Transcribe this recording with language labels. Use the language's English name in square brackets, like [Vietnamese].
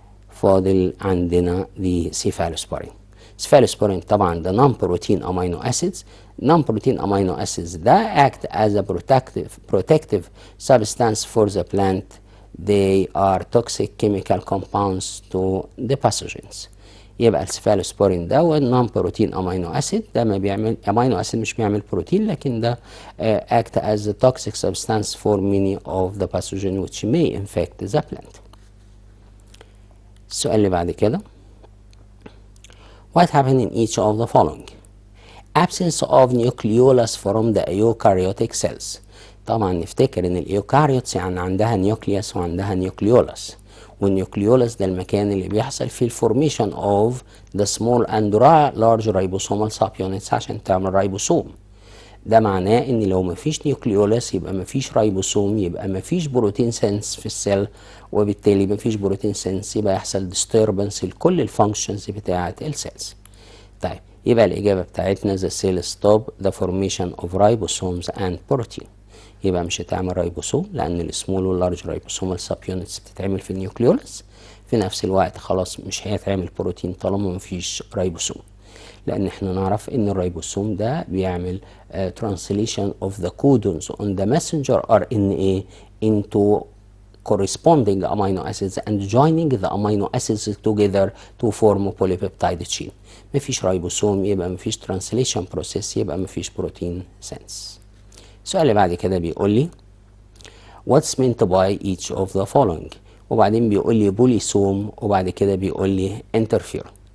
[Arabic] فاضل عندنا the cephalosporin. [English] cephalosporin طبعا ده non-protein amino acids. non-protein amino acids ده act as a protective substance for the plant. They are toxic chemical compounds to the pathogens. [Arabic] يبقى السيفالوسبورين ده هو non-protein amino acid. ده ما بيعمل [English] amino acid مش بيعمل protein لكن ده act as a toxic substance for many of the pathogens which may infect the plant. [Arabic] السؤال اللي بعد كده [English] What happened in each of the following? Absence of nucleolus from the eukaryotic cells. [Arabic] طبعا نفتكر ان الايوكاريوتس يعني عندها نيوكليوس وعندها نيوكليولس. والنيوكليولس ده المكان اللي بيحصل فيه الفورميشن [English] of the small and large ribosomal subunits [Arabic] عشان تعمل رايبوسوم. ده معناه ان لو مفيش نيوكليولس يبقى مفيش رايبوسوم يبقى مفيش بروتين سنس في السيل وبالتالي مفيش بروتين سنس يبقى يحصل disturbance لكل الفانكشنز بتاعة السيلز. طيب يبقى الإجابة بتاعتنا [English] the cell stop the formation of ribosomes and protein. [Arabic] يبقى مش هتعمل رايبوسوم لأن السمول واللارج رايبوسومال سب يونتس بتتعمل في النيوكليولس. في نفس الوقت خلاص مش هيتعمل بروتين طالما مفيش رايبوسوم. لأن احنا نعرف إن الرايبوسوم ده بيعمل [English] translation of the codons on the messenger RNA into corresponding amino acids and joining the amino acids together to form polypeptide chain. [Arabic] مفيش رايبوسوم يبقى مفيش translation process يبقى مفيش بروتين sense. السؤال اللي بعد كده بيقول لي [English] what's meant by each of the following [Arabic] وبعدين بيقول لي بوليسوم وبعد كده بيقول لي interferon.